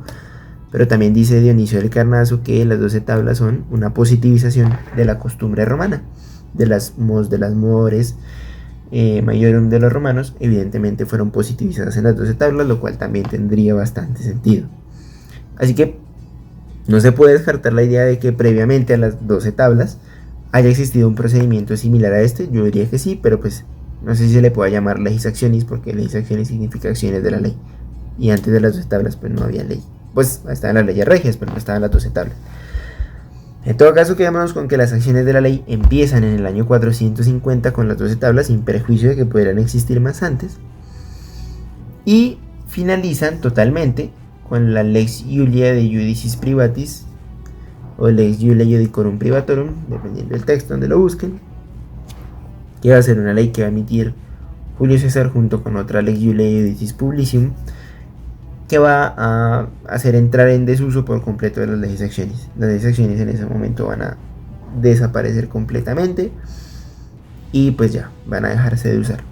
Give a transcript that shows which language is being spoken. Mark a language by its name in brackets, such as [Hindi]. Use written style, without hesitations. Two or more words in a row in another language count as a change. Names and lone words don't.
[Spanish] Pero también dice Dionisio del Carnazo que las 12 tablas son una positivización de la costumbre romana, de las [Latin] mores maiorum [Spanish] de los romanos, evidentemente fueron positivizadas en las 12 tablas, lo cual también tendría bastante sentido. Así que no se puede descartar la idea de que previamente a las 12 tablas haya existido un procedimiento similar a este. Yo diría que sí, pero pues no sé si se le pueda llamar [Latin] legis actionis, [Spanish] porque [Latin] legis actionis [Spanish] significa acciones de la ley, y antes de las 12 tablas pues no había ley. Pues estaban las leyes regias, pero no estaban las 12 tablas. En todo caso, quedémonos con que las acciones de la ley empiezan en el año 450 con las 12 tablas, sin perjuicio de que pudieran existir más antes, y finalizan totalmente con la Lex Iulia de Judicis Privatis o Lex Iulia Judicorum Privatorum, dependiendo del texto donde lo busquen, que va a ser una ley que va a emitir Julio César junto con otra Lex Iulia Judicis Publicium, que va a hacer entrar en desuso por completo de las leyes acciones. Las leyes acciones en ese momento van a desaparecer completamente y pues ya, van a dejarse de usar.